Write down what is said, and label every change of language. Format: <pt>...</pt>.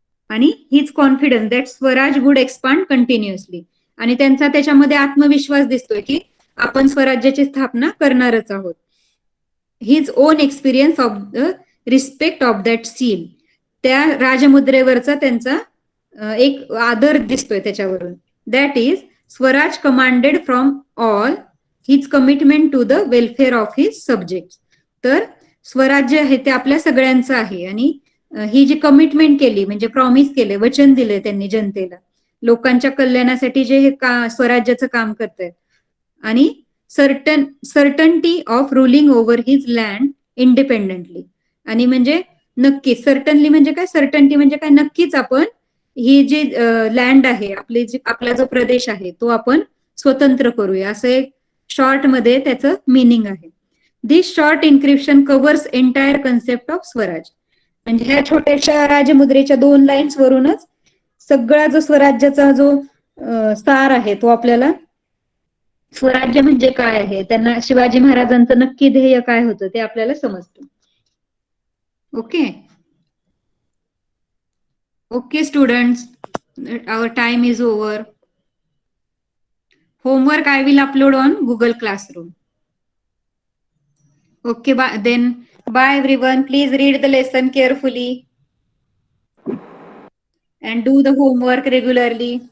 <mr>आणि हीच</mr> <en>Confidence that Swaraj would expand continuously.</en> <mr>आणि त्यांचा त्याच्यामध्ये आत्मविश्वास दिसतोय की आपण स्वराज्याची स्थापना करणारच आहोत.</mr> <en>his own experience of the respect of that seal,</en> <mr>त्या राजमुद्रेवरचा त्यांचा एक आदर दिसतोय त्याच्यावरून.</mr> <en>That is, Swaraj commanded from all his commitment to the welfare of his subjects.</en> <mr>तर स्वराज्य आहे ते आपल्या सगळ्यांचं आहे आणि ही जी कमिटमेंट केली म्हणजे प्रॉमिस केले, वचन दिले त्यांनी जनतेला, लोकांच्या कल्याणासाठी जे हे स्वराज्याचं काम करतायत आणि</mr> <en>Certainty of ruling over his land independently.</en> <mr>आणि म्हणजे नक्की, सर्टनली म्हणजे काय, सर्टनटी म्हणजे काय, नक्कीच आपण ही जी लँड आहे आपली, जी आपला जो प्रदेश आहे तो आपण स्वतंत्र करूया, असं एक शॉर्ट मध्ये त्याचं मिनिंग आहे.</mr> <en>This short encryption covers entire concept of Swaraj.</en> <mr>म्हणजे ह्या छोट्याशा राजमुद्रेच्या 2 लाईन्स वरूनच सगळा जो स्वराज्याचा जो सार आहे तो आपल्याला, स्वराज्य म्हणजे काय आहे, त्यांना शिवाजी महाराजांचं नक्की ध्येय काय होतं ते आपल्याला समजतं.</mr> <en>Okay okay students, our time is over. Homework I will upload on Google Classroom. Okay, then bye everyone. Please read the lesson carefully and do the homework regularly.</en>